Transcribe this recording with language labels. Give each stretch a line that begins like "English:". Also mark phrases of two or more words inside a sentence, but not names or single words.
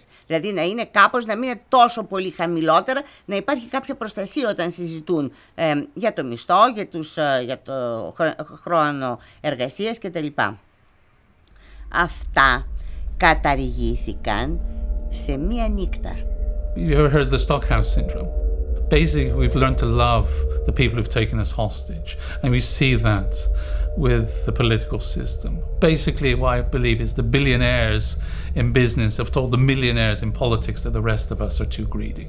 Greek: Δηλαδή να είναι κάπως, να μην είναι τόσο πολύ χαμηλότερα, να υπάρχει κάποια προστασία όταν συζητούν για το μισθό, για το χρόνο εργασίας κτλ. Αυτά καταργήθηκαν σε μία νύχτα.
English: You ever heard of the Stockhouse syndrome? Basically, we've learned to love the people who've taken us hostage, and we see that with the political system. Basically, what I believe is the billionaires in business have told the millionaires in politics that the rest of us are too greedy.